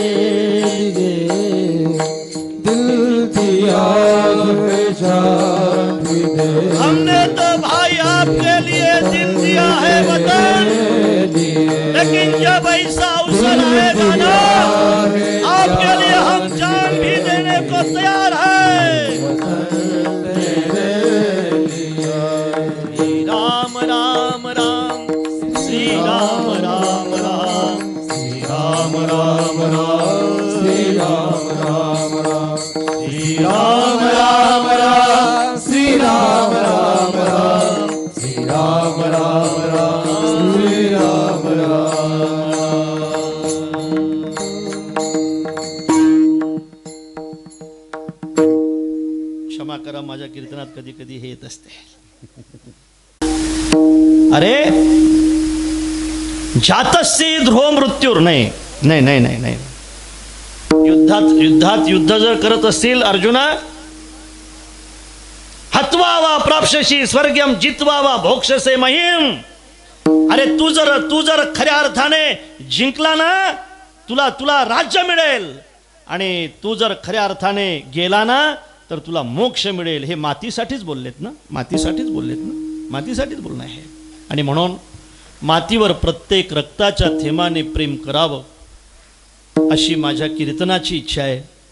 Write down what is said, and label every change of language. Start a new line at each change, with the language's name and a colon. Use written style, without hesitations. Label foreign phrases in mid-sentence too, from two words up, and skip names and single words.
Hindi: दिल दिया है जान भी दे। हमने तो भाई आपके लिए दिल दिया है वतन, लेकिन जब ऐसा अवसर आएगा ना आपके लिए हम जान भी देने को तैयार है। श्री राम राम राम, श्री राम राम राम, श्री राम राम राम, श्री राम राम राम, श्री राम राम राम, श्री राम राम राम, श्री राम राम राम, श्री राम राम।
Marathi: क्षमा करा, माझ्या कीर्तनात कधी कधी हे येत असते. अरे
Sanskrit: जातस्य ध्रुव मृत्यूर,
Marathi: नाही नाही नाही नाही नाही. युद्धात युद्ध जर करत असतील अर्जुना,
Sanskrit: हत्वा वा प्राप्स्यसि स्वर्गम जित्वा वा भोक्ष्यसे महिम.
Marathi: अरे तू जर खऱ्या अर्थाने जिंकला ना, तुला राज्य मिळेल, आणि तू जर खऱ्या अर्थाने गेला ना तर तुला मोक्ष मिळेल. हे मातीसाठीच बोललेत ना, मातीसाठीच बोलणं आहे. आणि म्हणून मातीवर प्रत्येक रक्ताच्या थेंबाने प्रेम करावं अशी माझ्या कीर्तनाची इच्छा आहे.